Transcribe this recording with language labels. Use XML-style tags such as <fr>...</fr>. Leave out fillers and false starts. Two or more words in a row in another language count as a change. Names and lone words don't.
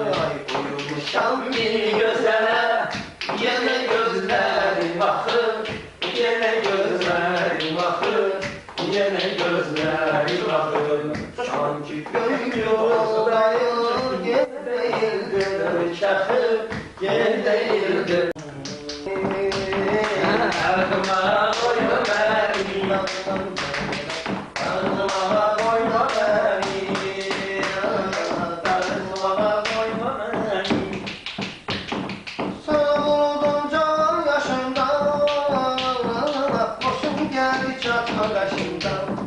<az>Uyumuşam bir gözələ, yenə gözləri baxır. Yenə gözləri baxır, yenə gözləri baxır. Sanki göy yoldayım, yerdə</az> <tr>yıldırım çakır. Yerdə yıldırım Ardıma koyma beni, ardıma koyma beni, ardıma koyma beni. Sana buldum can yaşımda, boşum geldi çatma kaşımda.</tr>